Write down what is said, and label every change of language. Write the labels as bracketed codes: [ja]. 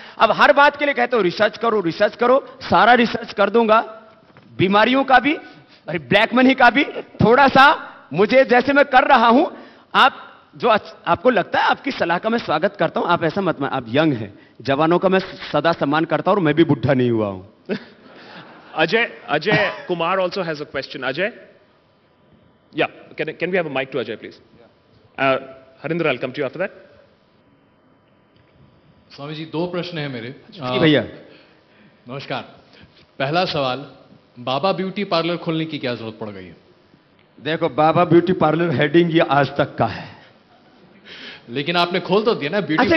[hi] अब हर बात के लिए कहते हो रिसर्च करो, सारा रिसर्च कर दूंगा, बीमारियों का भी, ब्लैक मनी का भी, थोड़ा सा मुझे जैसे मैं कर रहा हूं। आप जो आपको लगता है आपकी सलाह का मैं स्वागत करता हूं, आप ऐसा मत, आप यंग हैं, जवानों का मैं सदा सम्मान करता हूं और मैं भी बुढ़ा नहीं हुआ हूं। [en] Ajay Kumar also has a question. Ajay? Yeah, can we have a mic to Ajay, please? Harinder, I'll come to you after that. [hi] Swami ji, 2 प्रश्न है मेरे। भैया नमस्कार। पहला सवाल, बाबा ब्यूटी पार्लर खोलने की क्या जरूरत पड़ गई है? देखो, बाबा ब्यूटी पार्लर हेडिंग ये आज तक का है, लेकिन आपने खोल तो दिया ना, ब्यूटी अच्छा,